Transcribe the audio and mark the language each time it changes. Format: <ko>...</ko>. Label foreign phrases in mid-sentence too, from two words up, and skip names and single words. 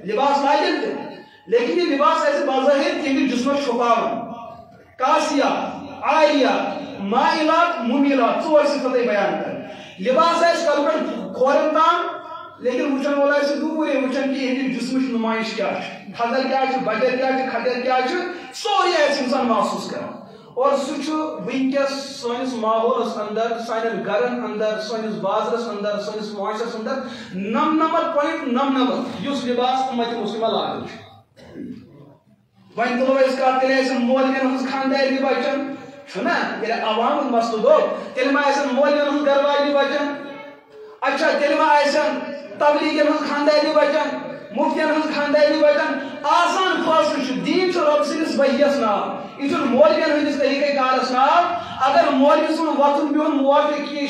<ks>لباس لاگن تہِ لیکن یہ لباس آسہِ بظٲہِر تِہنٛدِ جسمس چھُپاوان کاسیات عاریات مائلات مُمیلات 4 صفتٕے بیان کران لباس آسہِ کلہٕ پٮ۪ٹھ کھورن تام لیکن وچن وول آسہِ دوٗرے وچن کہ یہندِ جسمٕچ نمائش کیا تھزر کیا بجر کیا کھجر کیا سورُے آسہِ انسان محسوٗس کران اور سُہ چھُ وٕنکٮ۪س سٲنِس ماحولس اندر سانٮ۪ن گرن اندر سٲنِس بازرس اندر سٲنِس معاشرس اندر 99.99 یُس لباس اُمت مُسلمہ لاگان چھُ وۄنۍ تُلو أسۍ کتھ تیٚلہِ آسن مولوین ہٕنٛز خانٛدارنہِ بچن چھُنا ییٚلہِ عوام ہُنٛد مسلہٕ گوٚو تیٚلہِ ما آسن مولوین ہٕنٛز گرواجنہِ بچن اچھا تیٚلہِ ما آسن تبلیغن ہٕنٛز خانٛدارنہِ بچن مفتین ہٕنٛز خانٛدارنہِ بچن آسان فٲصلہٕ چھُ دیٖن چھُ رۄب سٕنٛدِس ؤحیَس ناو یہ چھُنہٕ مولوین ہٕنٛدِس طریٖقے کارس ناو اگر مولوی سُنٛد وۄتھُن بِہُن موافق یہِ</ks>